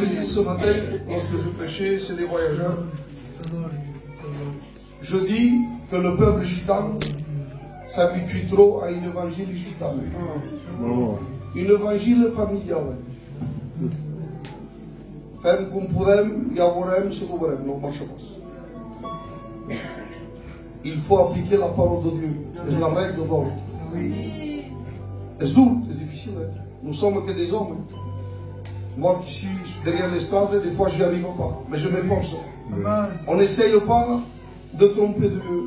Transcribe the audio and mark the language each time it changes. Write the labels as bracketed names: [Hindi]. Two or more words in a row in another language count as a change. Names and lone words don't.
[French] ce matin, lorsque je prêchais, c'est des voyageurs. Je dis que le peuple gitan s'habitue trop à une évangile gitan. Une évangile familiale. [Catalan] Fem cum podem, ja veurem si ho veurem, no marxa pas. [French] Il faut appliquer la parole de Dieu. C'est la règle d'or. C'est dur, c'est difficile. Nous sommes que des hommes. Moi qui suis derrière l'estrade, des fois j'y arrive pas. Mais je m'efforce. On n'essaye pas de tromper Dieu.